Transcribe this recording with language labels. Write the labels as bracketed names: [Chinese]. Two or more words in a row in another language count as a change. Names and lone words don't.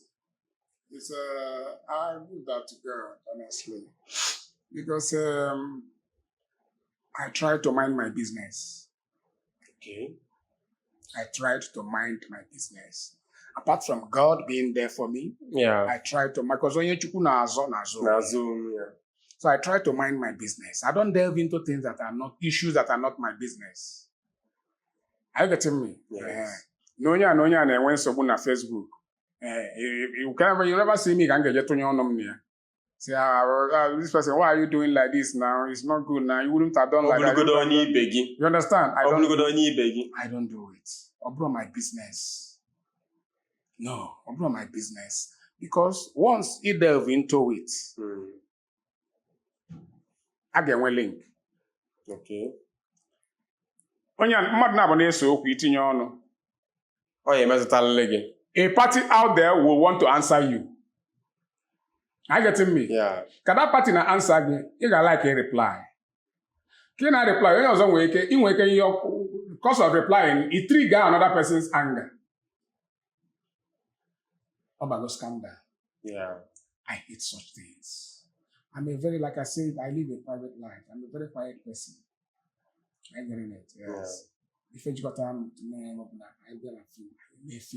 [English] It's I leave that to God, honestly, because I try to mind my business. Okay. I tried to mind my business. Apart from God being there for me, Yeah. I try to because [Igbo] onye Chukwu na-azọ. [English] Yeah. So I try to mind my business. I don't delve into things that are not issues that are not my business. Are you getting me? Yes. [Igbo] No onye na-enwe nsogbu na Facebook. [English] You never see me [Igbo] ka m ga-eje tụnye ọnụ m na ya. [English] Say, this person, why are you doing like this now? It's not good now. You wouldn't have done like that. You understand? I don't do it. Obro my business. No, obro my business. Because once you delve into it, I get one link. Okay. [Igbo] Onye mmadụ na-abụ na-eso okwu itinye ọnụ. [English] Oh, yeah, gị. A party out there will want to answer you. Are you getting me? Yeah. Ka that party na answer gị, ị ga-like a reply. [Igbo] Ka ị na-reply, onye ọzọ nwere ike ihe [English] because of replying, it trigger another person's anger. About scandal. Yeah. I hate such things. Like I said, I live a private life. I'm a very quiet person. I'm getting it. Yes. If you got time to know, I will feel.